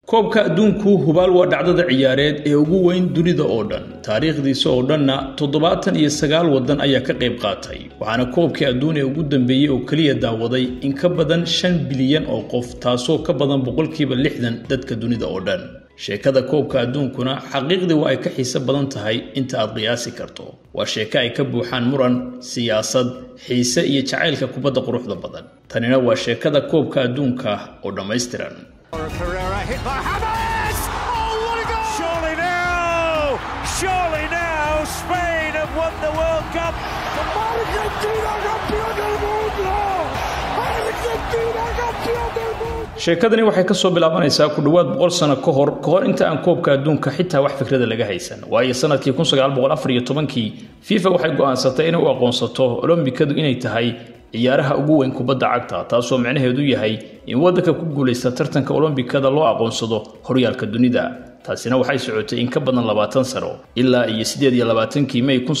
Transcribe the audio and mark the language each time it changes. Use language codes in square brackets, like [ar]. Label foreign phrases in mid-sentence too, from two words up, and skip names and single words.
[so] koobka adduunku hubaal waa dhacdada ciyaareed ee ugu weyn dunida oo dhan taariikhdiisa oo dhanna 79 wadan ayaa ka qayb qaatay waxaana koobkii adduun ee ugu dambeeyay oo kaliya daawaday in ka badan 5 bilyan oo qof taasoo ka badan 60% dadka dunida oo dhan sheekada koobka adduunkuna xaqiiqdii waa ay ka xiiso badan tahay inta aad qiyaasi karto waa sheeko ay ka buuxaan muran siyaasad xiise iyo jacaylka kubadda quruxda badan tanina waa sheekada koobka adduunka oo dhameystiran [en] Pereira hit by James! Oh, what a goal! Surely now, Spain have won the World Cup. [es] Argentina campeón del mundo! Argentina campeón del mundo! [so] sheekadani waxay ka soo bilaabanaysaa ku dhawaad 100 sano ka hor inta aan koobka adduunka xitaa wax fikrada laga haysan waayo sanadkii 1914 FIFA waxay go'aansatay inay u aqoonsato Olombikadu inay tahay ciyaaraha ugu weyn kubadda cagta taasoo macnaheedu yahay in wadanka ku guuleysta tartanka Olombikada loo aqoonsado horyaalka dunida taasina waxay socotay in ka badan 20 sano ilaa iyo 28 May